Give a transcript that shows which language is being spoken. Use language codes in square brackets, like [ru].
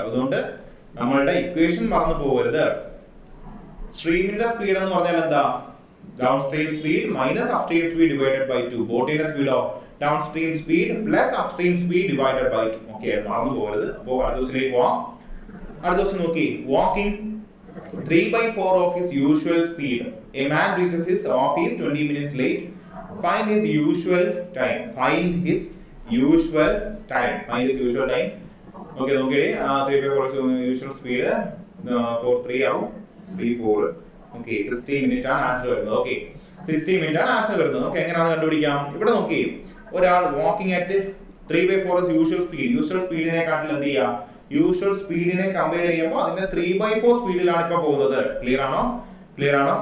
[ml] അതുകൊണ്ട് നമ്മളുടെ ഇക്വേഷൻ മറന്നു പോകരുത്. സ്ട്രീമിന്റെ സ്പീഡ് എന്ന് പറഞ്ഞാൽ എന്താ? Down stream speed minus upstream speed divided by 2. ബോട്ടിന്റെ സ്പീഡോ? Down stream speed plus upstream speed divided by 2. Okay, മറന്നു പോകരുത്. അപ്പോൾ അടുത്ത ദിവസത്തിലേക്ക് പോവാം. അടുത്ത ദിവസം നോക്കി, walking 3/4 [en] of his usual speed. A man reaches his office 20 minutes late. Find his usual time. Find his usual time. Find his usual time. Okay, [ml] നോക്കിയേ. 3/4 [en] usual speed [ml] 4/3 ആവും. 3/4. Okay, 60 minutes ആണ് ആൻസർ വരുന്നത്. Okay, 60 minutes ആണ് answer വരുന്നത്. Okay, എങ്ങനെയാണ് കണ്ടുപിടിക്കാം? ഇവിടെ നോക്കിയേ, ഒരാൾ walking at 3/4 usual speed. Usual സ്പീഡിനെക്കാട്ടിൽ എന്ത് ചെയ്യുക? യൂഷ്വൽ സ്പീഡിനെ കമ്പയർ ചെയ്യുമ്പോൾ അതിന്റെ 3/4 സ്പീഡിലാണ് ഇപ്പൊ പോകുന്നത്. ക്ലിയർ ആണോ? ക്ലിയർ ആണോ?